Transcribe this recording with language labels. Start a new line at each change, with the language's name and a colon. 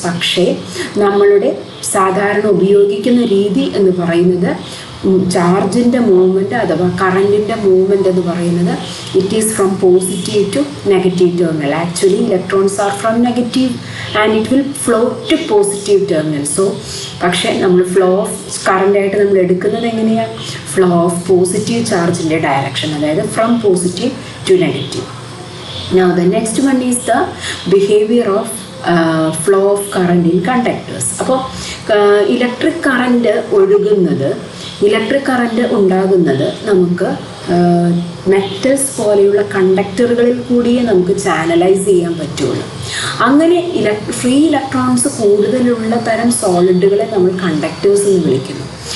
Malayalam: പക്ഷേ നമ്മളുടെ സാധാരണ ഉപയോഗിക്കുന്ന രീതി എന്ന് പറയുന്നത് ചാർജിൻ്റെ മൂവ്മെൻറ്റ് അഥവാ കറണ്ടിൻ്റെ മൂവ്മെൻറ്റ് എന്ന് പറയുന്നത്
English: It is from positive to negative terminal. Actually electrons are from negative and it will flow to positive terminal.
Malayalam: So പക്ഷേ നമ്മൾ ഫ്ലോ ഓഫ് കറണ്ടായിട്ട് നമ്മൾ എടുക്കുന്നത് എങ്ങനെയാണ്?
English: flow of positive ചാർജിൻ്റെ direction,
Malayalam: അതായത്
English: From positive to negative. Now the next one is the behavior of flow of current in conductors.
Malayalam: അപ്പോൾ electric current ഒഴുകുന്നത്, electric current ഉണ്ടാകുന്നത് നമുക്ക് മെറ്റൽസ് പോലെയുള്ള കണ്ടക്ടറുകളിൽ കൂടിയേ നമുക്ക് ചാനലൈസ് ചെയ്യാൻ പറ്റുള്ളൂ. അങ്ങനെ ഫ്രീ ഇലക്ട്രോൺസ് കൂടുതലുള്ള തരം സോളിഡുകളെ നമ്മൾ കണ്ടക്ടേഴ്സ് എന്ന് വിളിക്കുന്നു.